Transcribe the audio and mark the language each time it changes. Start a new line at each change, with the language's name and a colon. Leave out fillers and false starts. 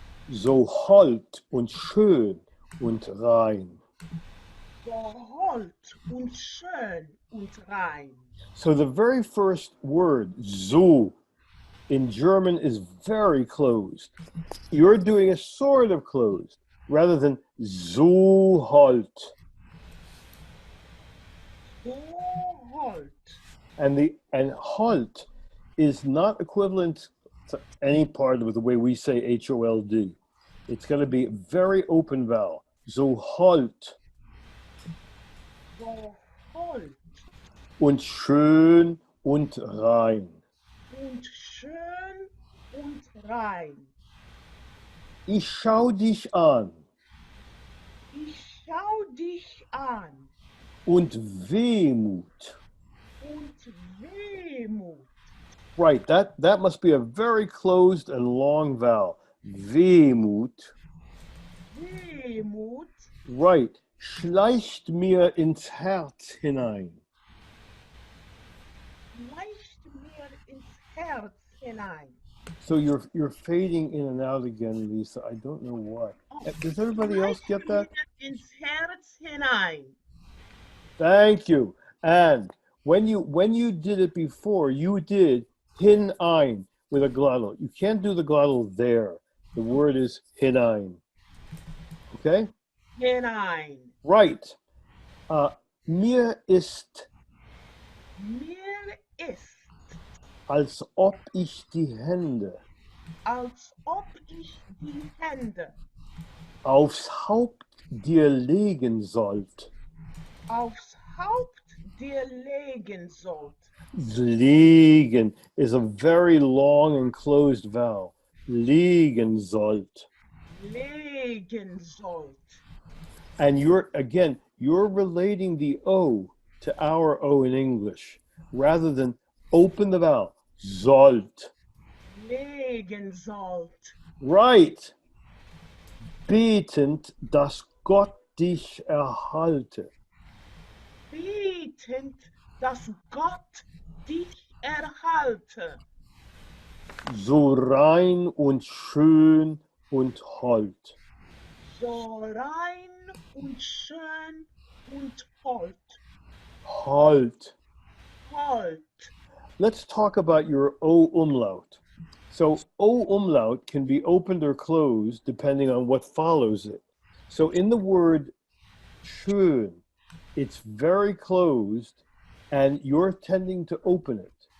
German: so hold und schön und rein. so hold und schön und rein.
English: So the very first word, so, in German is very closed. You're doing a sort of closed rather than so halt.
German: So hold.
English: And halt is not equivalent to any part of the way we say H-O-L-D. It's going to be a very open vowel.
German: So halt. So hold. Und schön und rein. Und schön und rein. Ich schau dich an. Ich schau dich an. Und Wehmut. Und Wehmut.
English: Right, that must be a very closed and long vowel.
German: Wehmut. Wehmut.
English: Right.
German: Schleicht mir ins Herz hinein. Schleicht mir ins Herz hinein.
English: So you're fading in and out again, Lisa. I don't know why. Does everybody else get that?
German: Schleicht mir ins Herz hinein.
English: Thank you. And when you did it before, you did hinein with a glottal. You can't do the glottal there. The word is hinein. Okay?
German: Hinein. Right. Mir ist, Mir ist, als ob ich die Hände als ob ich die Hände aufs Haupt dir legen sollt. aufs Haupt dir legen sollt.
English: Legen is a very long and closed vowel.
German: Legen sollt. Legen sollt.
English: And you're relating the O to our O in English rather than open the vowel.
German: Sollt. Legen sollt.
English: Right.
German: Betend, dass Gott dich erhalte. Betend, dass Gott dich erhalte. So rein und schön und hold. So rein und schön und hold. Hold. Hold.
English: Let's talk about your O umlaut. So O umlaut can be opened or closed depending on what follows it. So in the word schön, it's very closed and you're tending to open it.